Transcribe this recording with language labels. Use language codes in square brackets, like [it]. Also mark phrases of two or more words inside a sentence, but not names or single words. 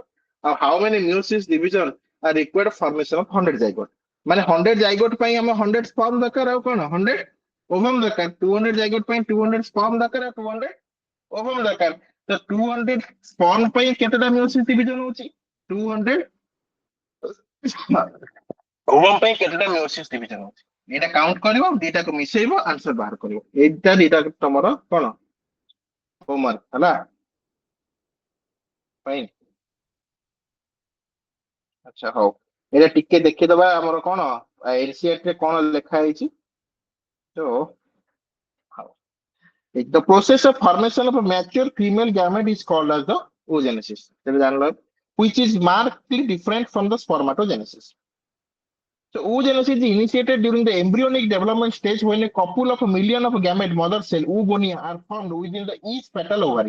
[en] Or how many meiosis division are required for formation of 100 zygote? [or] माने 100 zygote ପାଇଁ ଆମେ 100 sperm ଦରକାର ଆଉ କଣ 100 ovum ଦରକାର 200 zygote ପାଇଁ 200 sperm ଦରକାର ଆଉ 200 ovum ଦରକାର ତ 200 sperm ପାଇଁ କେତେଟା [en] meiosis division [or] ହଉଛି 200 ovum ପାଇଁ କେତେଟା [en] meiosis division [or] ହଉଛି ଏଇଟା କାଉଣ୍ଟ କରିବ ଦିଟାକୁ ମିଶେଇବ ଆନ୍ସର ବାହାର କରିବ ଏଇଟା ଦିଟା ତମର କଣ ହୋମୱାର୍କ ହେଲା ଫାଇନ ଆଚ୍ଛା ହଉ ଏଇଟା ଟିକେ ଦେଖିଦବା ଆମର କଣ ଏନସିଇଆରଟି ରେ କଣ ଲେଖା ହେଇଛି ତ [en] the process of formation of a mature female gamete is called as the oogenesis which is markedly different from the spermatogenesis. So oogenesis is initiated during the embryonic development stage when a couple of a million of gamete mother cell oogonia are formed within the each petal ovary.